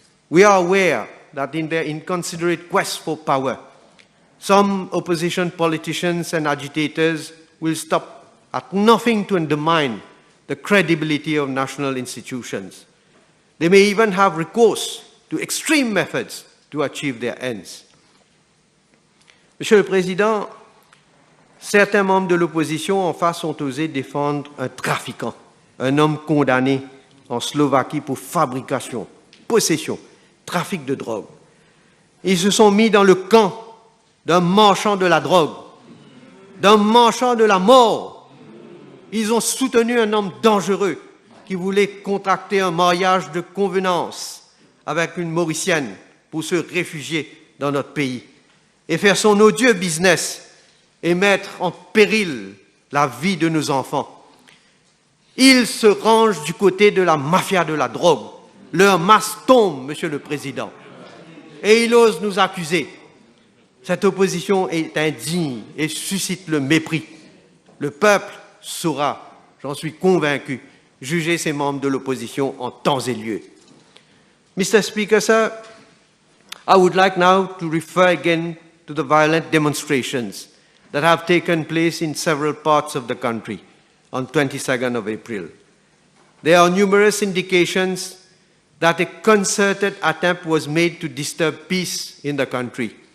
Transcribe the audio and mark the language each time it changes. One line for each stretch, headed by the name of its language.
English: We are aware that in their inconsiderate quest for power, some opposition politicians and agitators will stop at nothing to undermine the credibility of national institutions. They may even have recourse to extreme methods to achieve their ends.
French: Monsieur le Président, certains membres de l'opposition en face ont osé défendre un trafiquant, un homme condamné en Slovaquie pour fabrication, possession, trafic de drogue. Ils se sont mis dans le camp d'un marchand de la drogue, d'un marchand de la mort. Ils ont soutenu un homme dangereux qui voulait contracter un mariage de convenance avec une Mauricienne pour se réfugier dans notre pays et faire son odieux business et mettre en péril la vie de nos enfants. Ils se rangent du côté de la mafia de la drogue. Leur masque tombe, Monsieur le Président. Et ils osent nous accuser. Cette opposition est indigne et suscite le mépris. Le peuple saura, j'en suis convaincu, juger ces membres de l'opposition en temps et lieu.
English: Mr. Speaker, sir, I would like now to refer again to the violent demonstrations that have taken place in several parts of the country on 22nd of April. There are numerous indications that a concerted attempt was made to disturb peace in the country.